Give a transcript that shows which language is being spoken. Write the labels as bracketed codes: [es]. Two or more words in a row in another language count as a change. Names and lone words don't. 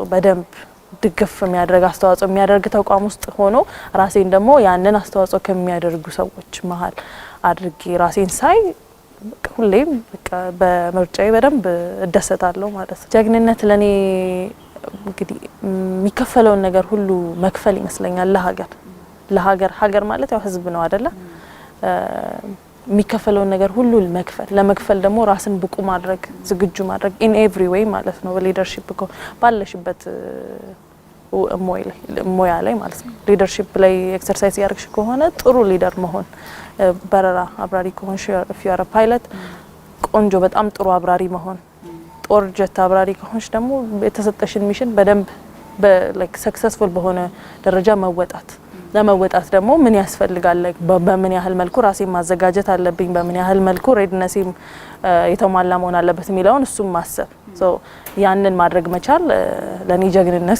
[am] በደንብ ድግፍ የሚያደርግ አስተዋጽኦ የሚያደርግ ተቋም ውስጥ ሆኖ ራሴን ደግሞ ያንን አስተዋጽኦ ከሚያደርጉ ሰዎች መሀል አድርጌ ራሴን ሳይ ሁሌም በቃ በምርጫዬ በደንብ እደሰታለሁ ማለት ነው። ጀግንነት ለኔ እንግዲህ የሚከፈለውን ነገር ሁሉ መክፈል ይመስለኛል ለሀገር ሀገር ማለት ያው ህዝብ ነው አይደለ? የሚከፈለውን ነገር ሁሉ ለመክፈል ደግሞ ራስን ብቁ ማድረግ ዝግጁ ማድረግ [en] in every way [am] ማለት ነው። በሊደርሺፕ ባለሽበት ሞያ ላይ ማለት ነው። ሊደርሺፕ ላይ ኤክሰርሳይዝ ያርግሽ ከሆነ ጥሩ ሊደር መሆን በረራ አብራሪ ከሆንሽ [en] if you are a pilot [am] ቆንጆ በጣም ጥሩ አብራሪ መሆን ጦር ጀት አብራሪ ከሆንሽ ደግሞ የተሰጠሽን ሚሽን በደንብ [en] like successful [am] በሆነ ደረጃ ለመወጣት ደግሞ ምን ያስፈልጋል በምን ያህል መልኩ ራሴን ማዘጋጀት አለብኝ በምን ያህል መልኩ ሬድነሴም የተሟላ መሆን አለበት የሚለውን እሱም ማሰብ ያንን ማድረግ መቻል ለኔ ጀግንነት